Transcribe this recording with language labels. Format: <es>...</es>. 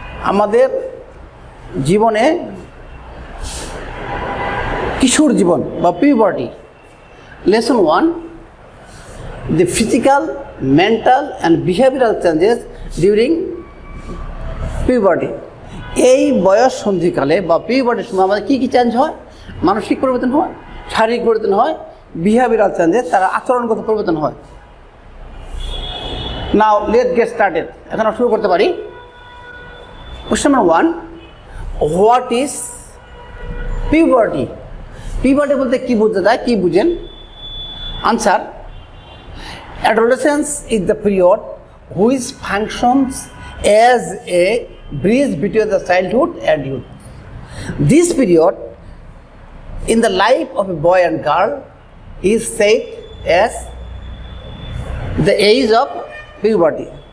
<bn>আমাদের জীবনে কিশোর জীবন বা puberty.</bn> <en>Lesson 1, the physical, mental and behavioral changes during puberty.</en> <bn>এই বয়স সন্ধিকালে বা পিউবার্টির সময় আমাদের কী কী চেঞ্জ হয়? মানসিক পরিবর্তন হয়, শারীরিক পরিবর্তন হয়, বিহেভিয়ারাল চেঞ্জেস, তার আচরণগত পরিবর্তন হয়।</bn> <en>Now let's get started.</en> <bn>এখন আমরা শুরু করতে পারি।</bn> <en>Question number 1, what is puberty?</en> <bn>Puberty বলতে কি বোঝা যায়, কি বুঝেন?</bn> <en>Answer, adolescence is the period which functions as a bridge between the childhood and youth. This period in the life of a boy and girl is said as the age of puberty.</en>